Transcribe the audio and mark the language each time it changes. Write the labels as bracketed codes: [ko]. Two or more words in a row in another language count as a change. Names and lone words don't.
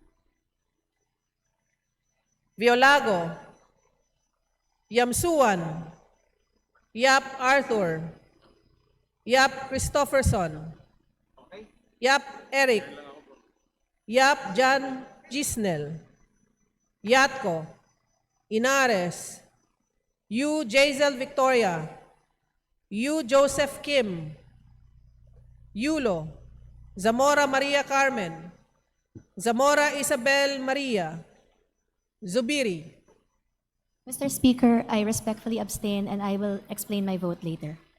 [en] Violago, Yamsuan, Yap Arthur, Yap Christopherson, Yap Eric, Yap John Gisnel, Yatko, Inares, Yu Jazel Victoria, Yu Joseph Kim, Yulo, Zamora Maria Carmen, Zamora Isabel Maria, Zubiri. Mr. Speaker, I respectfully abstain and I will explain my vote later.